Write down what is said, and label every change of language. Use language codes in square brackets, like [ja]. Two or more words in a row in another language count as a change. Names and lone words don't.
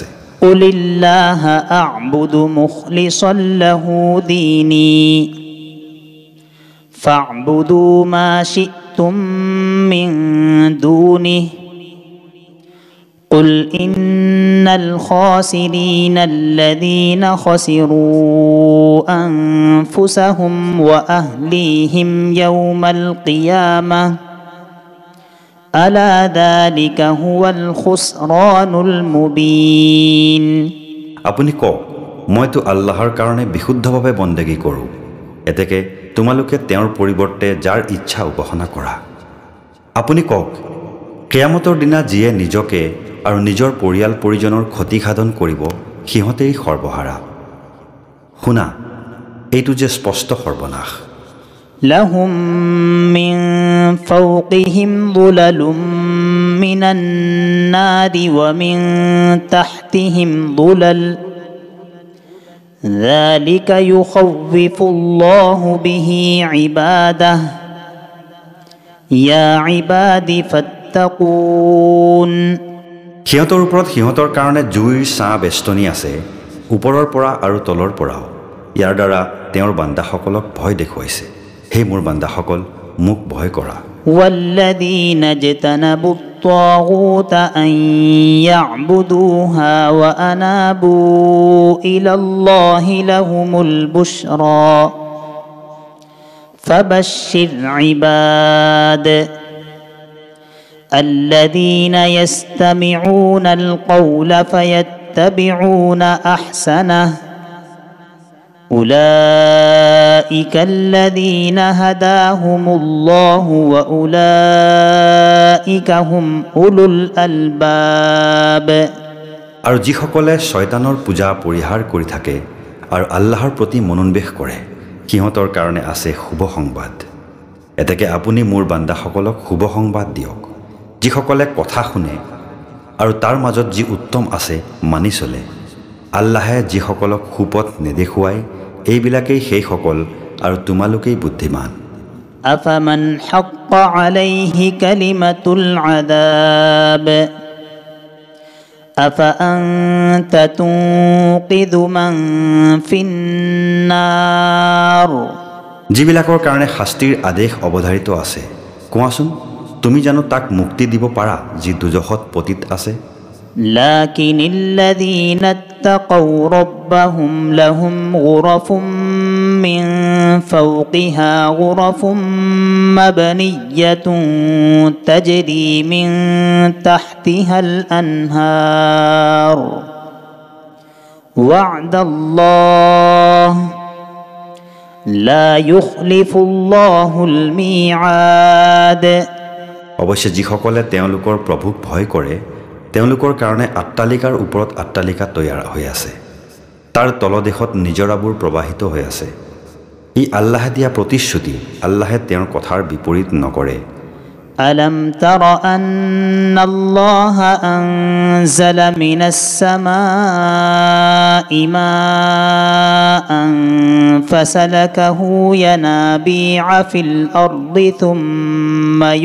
[ar] قل الله أعبد مخلصا له ديني فاعبدوا ما شئتم من دونه قل إن الخاسرين الذين خسروا أنفسهم وأهليهم يوم القيامة ألا ذلك هو الخسران المبين [as] আপুনি কওক মইতো আল্লাহৰ কাৰণে বিশুদ্ধভাৱে বন্দেগী কৰোঁ এতেকে তোমালোকে তেওঁৰ পৰিৱৰ্তে যাৰ ইচ্ছা উপাসনা কৰা আপুনি কওক কিয়ামতৰ দিনা যিয়ে নিজকে আৰু নিজৰ পৰিয়াল পৰিজনৰ ক্ষতিসাধন কৰিব সিহঁতেই সৰ্বহাৰা শুনা এইটো যে স্পষ্ট সৰ্বনাশ [ar] لهم من فوقهم ظلل من النار ومن تحتهم ظلل ذلك يخوف الله به عباده يا عباد فاتقون [as] সিহঁতৰ ওপৰত সিহঁতৰ কাৰণে জুইৰ ছাঁ বেষ্টনী আছে ওপৰৰ পৰা আৰু তলৰ পৰাও ইয়াৰ দ্বাৰা তেওঁৰ বান্দাসকলক ভয় দেখুৱাইছে হে মোৰ বান্দাসকল মোক ভয় কৰা [ar] والذين اجتنبوا الطاغوت أن يعبدوها وأنابوا إلى الله لهم البشرى فبشر عباد الذين يستمعون القول فيتبعون أحسنه أولئك الذين هداهم الله وأولئك هم أولو الألباب [as] আৰু যিসকলে শয়তানৰ পূজা পৰিহাৰ কৰি থাকে আৰু আল্লাহৰ প্ৰতি মনোনিৱেশ কৰে সিহঁতৰ কাৰণে আছে শুভ সংবাদ এতেকে আপুনি মোৰ বান্দাসকলক শুভ সংবাদ দিয়ক যিসকলে কথা শুনে আৰু তাৰ মাজত যি উত্তম আছে মানি চলে আল্লাহে যিসকলক সুপথ নেদেখুৱায় এইবিলাকেই সেইসকল আৰু তোমালোকেই বুদ্ধিমান [ar] أفمن حق عليه كلمة العذاب أفأنت تنقذ من في النار [as] যিবিলাকৰ কাৰণে শাস্তিৰ আদেশ অৱধাৰিত আছে কোৱাচোন তুমি জানো তাক মুক্তি দিব পাৰা যি দুজখত পতিত আছে [ar] لكن الذين اتقوا ربهم لهم غرف من فوقها غرف مبنية تجري من تحتها الأنهار وعد الله لا يخلف الله الميعاد [as] অৱশ্যে যিসকলে তেওঁলোকৰ প্ৰভুক ভয় কৰে তেওঁলোকৰ কাৰণে আট্টালিকাৰ ওপৰত আট্টালিকা তৈয়াৰ হৈ আছে তাৰ তলদেশত নিজৰাবোৰ প্ৰবাহিত হৈ আছে ই আল্লাহে দিয়া প্ৰতিশ্ৰুতি আল্লাহে তেওঁৰ কথাৰ বিপৰীত নকৰে [ar] ألم تر أن الله أنزل من السماء ماء فسلكه ينابيع في الأرض ثم